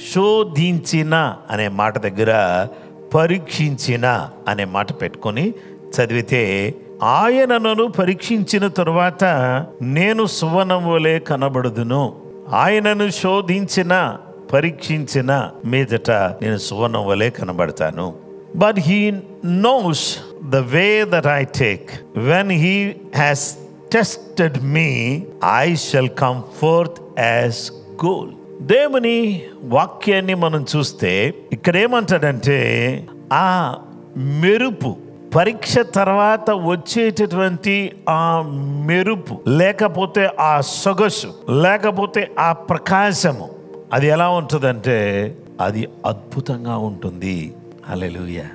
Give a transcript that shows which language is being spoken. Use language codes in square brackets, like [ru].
[te] శోధించిన అనే మాట దగ్గర పరీక్షించిన అనే మాట పెట్టుకొని చదివితే, ఆయన నన్ను పరీక్షించిన తరువాత నేను సువర్ణం వలె కనబడదును. ఆయనను శోధించిన, పరీక్షించిన మీదట నేను సువర్ణం వలె కనబడతాను. [en] But he knows the way that I take. When he has tested me, I shall come forth as gold. [te] దేవుని వాక్యాన్ని మనం చూస్తే ఇక్కడ ఏమంటాడంటే, ఆ మెరుపు, పరీక్ష తర్వాత వచ్చేటటువంటి ఆ మెరుపు, లేకపోతే ఆ సొగసు, లేకపోతే ఆ ప్రకాశము, అది ఎలా ఉంటుందంటే అది అద్భుతంగా ఉంటుంది. హల్లెలూయా.